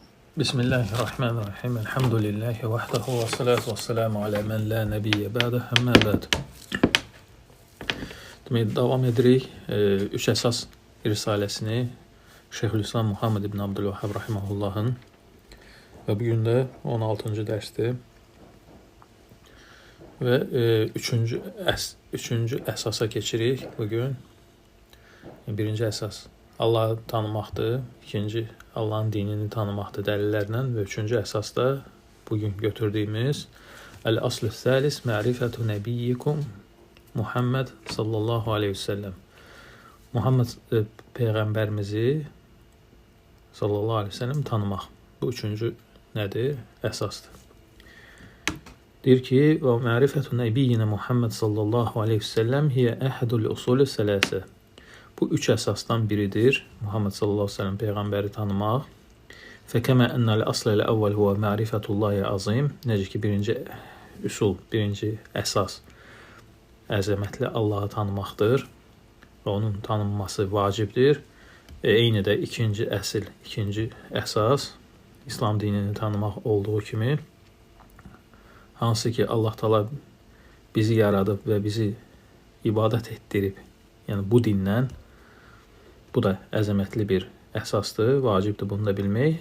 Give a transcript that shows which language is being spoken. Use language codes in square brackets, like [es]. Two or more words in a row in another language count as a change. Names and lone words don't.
[ar] بسم الله الرحمن الرحيم. الحمد لله وحده والصلاة والسلام على من لا نبي بعده، أما بعد. [az] Demək, davam edirik. Üç əsas risaləsini Şeyxülislam Muhammed ibn Abdülvahhab rahimehullahın və bugün də 16-cı dərsdir. Və üçüncü əsasa keçirik bugün. Birinci əsas Allahı tanımaqdır, ikinci Allahın dinini tanımaqdır dəlillərlə və üçüncü əsas da bugün götürdüyümüz [ar] الأصل الثالث معرفة نبيكم محمد صلى الله عليه وسلم. [az] Muhammed Peyğəmbərimizi [ar] صلى الله عليه وسلم [az] tanımaq. Bu üçüncü nədir? Əsasdır. Deyir ki, [ar] ومعرفة نبينا محمد صلى الله عليه وسلم هي أحد الأصول الثلاثة. [az] Bu üç əsasdan biridir. Muhammed [ar] صلى الله عليه وسلم [az] Peyğəmbəri tanımaq. [ar] فكما أن الأصل الأول هو معرفة الله العظيم. [az] Necə ki, birinci üsul, birinci əsas əzəmətli Allahı tanımaqdır və onun tanınması vacibdir. Eyni də ikinci əsil, ikinci əsas İslam dinini tanımaq olduğu kimi, hansı ki Allah Taala bizi yaradıb və bizi ibadət etdirib, yəni bu dindən, bu da əzəmətli bir əsasdır, vacibdir bunu da bilmək.